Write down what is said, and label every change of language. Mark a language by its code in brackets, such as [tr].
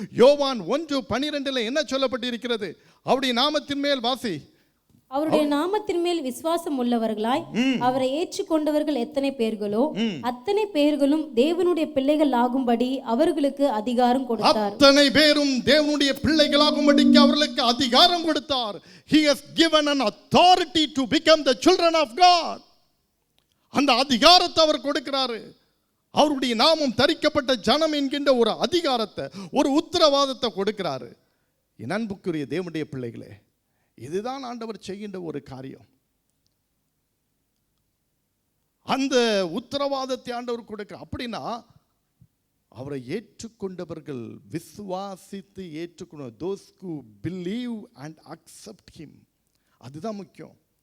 [ta] யோவான் 1:12 என்ன சொல்லப்பட்டிருக்கிறது? அவருடைய நாமத்தின் மேல் வாசி. அவருடைய நாமத்தின் மேல் விசுவாசம் உள்ளவர்களாய் அவரை ஏற்றுக்கொண்டவர்கள் எத்தனை பேர்களோ அத்தனை பேர்களும் தேவனுடைய பிள்ளைகள் ஆகும்படி அவர்களுக்கு அதிகாரம் கொடுத்தார். அத்தனை பேரும் தேவனுடைய பிள்ளைகளாகும்படிக்கு அவர்களுக்கு அதிகாரம் கொடுத்தார். [en] He has given an authority to become the children of God. [ta] அந்த அதிகாரத்தை அவர் கொடுக்கிறாரு. அவருடைய நாமம் தரிக்கப்பட்ட ஜனம் என்கின்ற ஒரு அதிகாரத்தை, ஒரு உத்தரவாதத்தை கொடுக்கிறாரு. என் அன்புக்குரிய தேவனுடைய பிள்ளைகளே, இதுதான் ஆண்டவர் செய்கின்ற ஒரு காரியம். அந்த உத்தரவாதத்தை ஆண்டவர் கொடுக்கிறார். அப்படின்னா அவரை ஏற்றுக்கொண்டவர்கள், விசுவாசித்து ஏற்றுக்கொண்ட [en] those who believe and accept him, [ta] அதுதான் முக்கியம்.